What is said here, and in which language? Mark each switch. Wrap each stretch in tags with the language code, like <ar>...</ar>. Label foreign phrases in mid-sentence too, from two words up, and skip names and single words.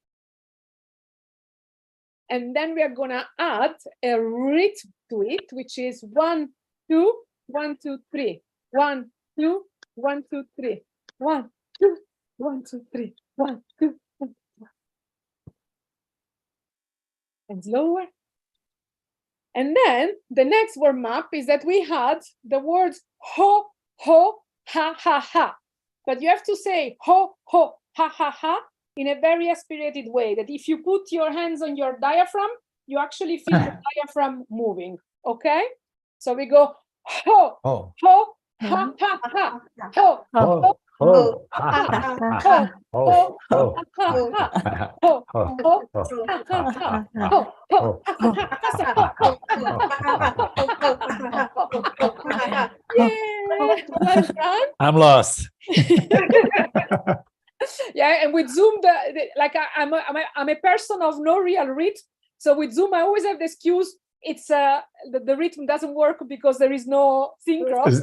<en>And then we are going to add a rhythm to it, which is 1, 2, 1, 2, 3. 1, 2, 1, 2, 3. 1, 2, 1, 2, 3. 1, 2. And slower. And then the next warm up is that we had the words ho, ho, ha, ha, ha. But you have to say ho, ho, ha, ha, ha in a very aspirated way, that if you put your hands on your diaphragm, you actually feel the diaphragm moving. Okay? So we go ho, ho, ho, ha, ha, ha. Ho, ho, ho, ha, ha, ha. Ho, ho, ha, ha. Ho, ho, ha, ha, ha. Ho, ho, yeah, well done. I'm lost. Yeah, and with Zoom, like I'm a person of no real rhythm. So with Zoom, I always have the excuse. It's the rhythm doesn't work because there is no synchro.</en>